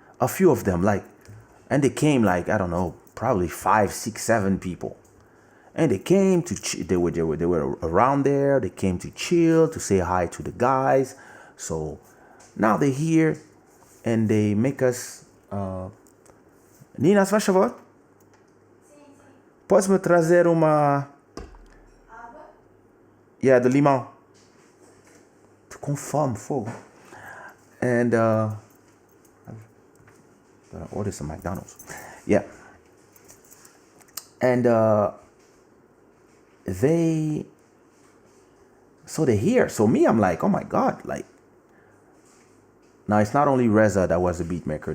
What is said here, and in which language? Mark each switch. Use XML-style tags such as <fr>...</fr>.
<en>A few of them, and they came I don't know, probably 5, 6, 7 people. And they came to they were around there. They came to chill, to say hi to the guys. So now they're here, and they make us.</en> <pt>Nina, se faz favor? Podes me trazer uma água? Yeah, de limão. Tô com fome, fogo.</pt> <en>And order some McDonald's. Yeah. And they're here. So me, I'm like, oh my God, now it's not only Reza that was a beat maker.</en>